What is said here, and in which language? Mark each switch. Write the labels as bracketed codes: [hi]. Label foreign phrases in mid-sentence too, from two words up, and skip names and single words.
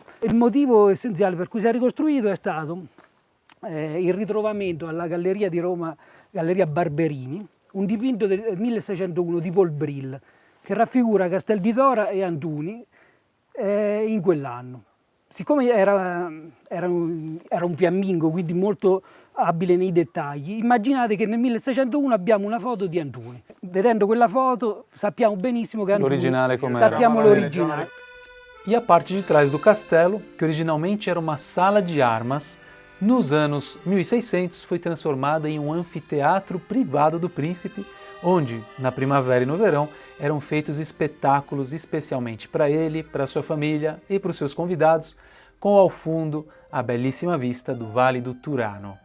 [it] Il motivo essenziale per cui si è ricostruito è stato il ritrovamento alla Galleria di Roma, Galleria Barberini, un dipinto del 1601 di Paul Bril che raffigura Castel di Tora e Antuni in quell'anno. Siccome era un fiammingo, quindi molto abile nei dettagli, immaginate che nel 1601 abbiamo una foto di Antuni. Vedendo quella foto sappiamo benissimo che Antuni... L'originale com'era. Sappiamo l'originale. [pt] E a parte de trás do castelo, que originalmente era uma sala de armas, nos anos 1600 foi transformada em um anfiteatro privado do príncipe, onde, na primavera e no verão, eram feitos espetáculos especialmente para ele, para sua família e para os seus convidados, com ao fundo a belíssima vista do Vale do Turano.